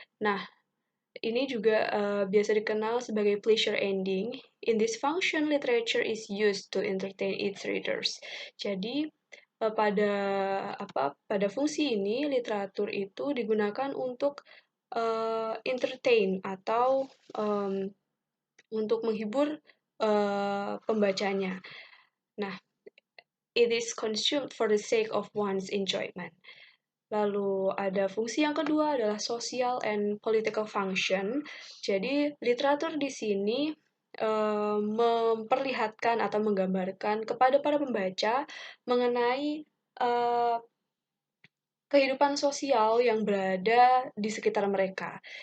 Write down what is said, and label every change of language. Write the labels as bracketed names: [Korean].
[Indonesian] Nah, ini juga biasa dikenal sebagai pleasure ending. [English] In this function, literature is used to entertain its readers. [Indonesian] Jadi pada fungsi ini literatur itu digunakan untuk entertain atau untuk menghibur pembacanya. [English] Nah, it is consumed for the sake of one's enjoyment. [Indonesian] Lalu ada fungsi yang kedua adalah [English] social and political function. [Indonesian] Jadi literatur di sini memperlihatkan atau menggambarkan kepada para pembaca mengenai kehidupan sosial yang berada di sekitar mereka.